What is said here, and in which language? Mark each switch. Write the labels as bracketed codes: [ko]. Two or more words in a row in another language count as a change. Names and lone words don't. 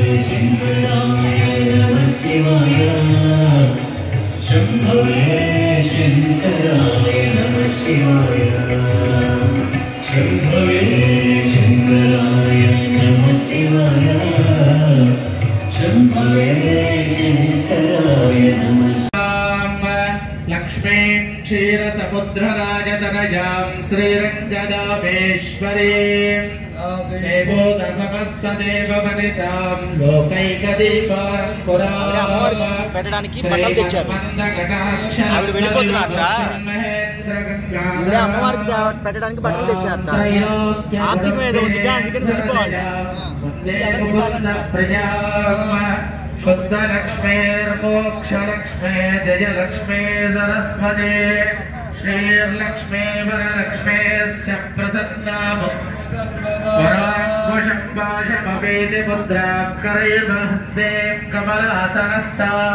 [sa] शंकराय नमः शिवाय शंभवे शंकराय नमः शिवाय शंभवे शंकराय नमः शिवाय शंभवे शंकराय नमः लक्ष्मीं क्षीरसमुद्रराजतनयां श्रीरङ्गदामेश्वरीं देवोदसमस्तदेववनितां लोकैकदीपाङ्कुरां [te] పెట్టడానికి బట్టలు తెచ్చారు. ఆవిడ వెళ్ళిపోతున్నారట. అమ్మవారికి పెట్టడానికి బట్టలు తెచ్చారట. ఆర్థికం ఏదో ఉంది అందుకని వెళ్ళిపోవాలి. [sa] शुद्ध लक्ष्मीर्मोक्षलक्ष्मी जयलक्ष्मी सरस्वती श्रीर्लक्ष्मी वरलक्ष्मीश्च प्रसन्नाम पराङ्कुशं पाशमपेति मुद्रां करैर्वहन्तीं कमलासनस्था